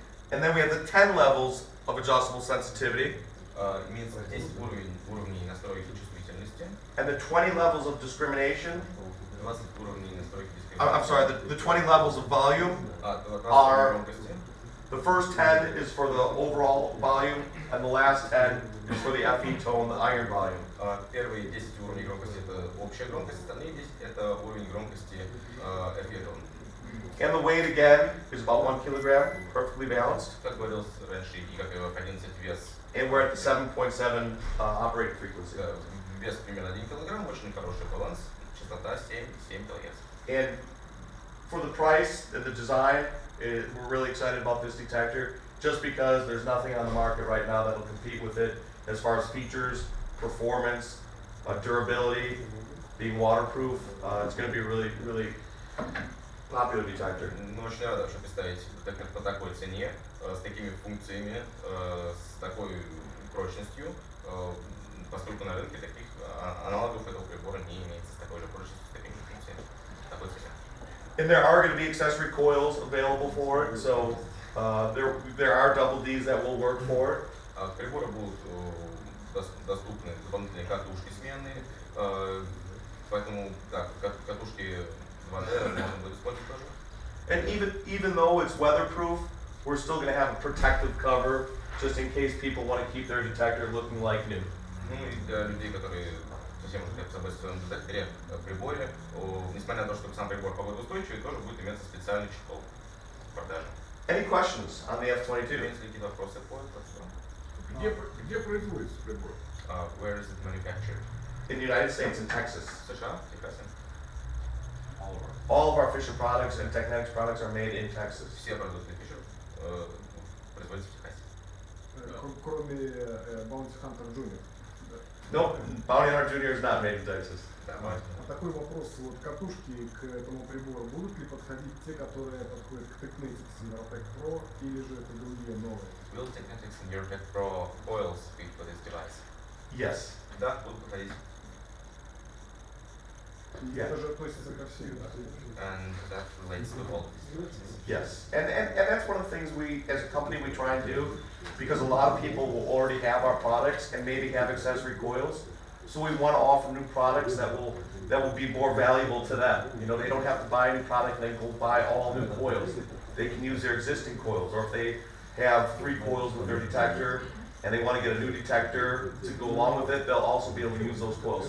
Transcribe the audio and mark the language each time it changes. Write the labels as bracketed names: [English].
[English] And then we have the 10 levels of adjustable sensitivity. [Russian] Имеется 10 уровней настройки чувствительности. [English] And the 20 levels of discrimination. [Russian] 20 уровней настройки дискриминации. [English] I'm sorry, the 20 levels of volume are, the first 10 is for the overall volume, and the last 10 is for the FE tone, the iron volume. [Russian] Первые 10 уровней громкости — это общая громкость, остальные 10 — это уровень громкости FE тон. [English] And the weight again is about 1 kilogram, perfectly balanced. [Russian] Как говорил раньше, и как и в F11 вес. [English] And we're at the 7.7 operating frequency. [Russian] Вес примерно 1 килограмм, очень хороший баланс, частота 7 кГц. [English] And for the price and the design, we're really excited about this detector, just because there's nothing on the market right now that'll compete with it as far as features, performance, durability, being waterproof. It's going to be a really, really popular detector. [Russian] Мы очень рады, что представить детектор по такой цене, с такими функциями, с такой прочностью, поскольку на рынке таких аналогов этого прибора не имеется с такой же прочностью, с такими функциями, такой цене. [English] And there are going to be accessory coils available for it, so there are double Ds that will work for it. [Russian] К прибору будут доступны дополнительные катушки сменные, поэтому да, катушки 2D можно будет использовать тоже. [English] And even though it's weatherproof, we're still going to have a protective cover just in case people want to keep their detector looking like new. [Russian] Ну и для людей, которые совсем уже хотят собой в своем детекторе, приборе, несмотря на то, что сам прибор погодоустойчивый, тоже будет иметься специальный чехол в продаже. [English] Any questions on the F22? [Russian] Имеются ли какие-то вопросы по этому? Где производится прибор? [English] Where is it manufactured? In the United States, in Texas. [Russian] США, в Техасе. [English] All of our Fisher products and Teknetics products are made in Texas. Все продукты Fisher производятся в Техасе. [Russian] Кроме Bounty Hunter Junior. [English] No, Bounty Hunter Junior is not made in Texas. [Russian] Такой вопрос, вот катушки к этому прибору будут ли подходить те, которые подходят к Teknetics и Eurotech Pro, или же это другие новые? [English] Will Teknetics and Eurotech Pro coils fit for this device? Yes. [Russian] Да, будут подходить. И это же относится ко всем, да? [English] And that relates to all of these devices. Yes, and that's one of the things we, as a company, we try and do, because a lot of people will already have our products and maybe have accessory coils. So we want to offer new products that will be more valuable to them. You know, they don't have to buy a new product and then go buy all new coils. They can use their existing coils, or if they have 3 coils with their detector and they want to get a new detector to go along with it, they'll also be able to use those coils.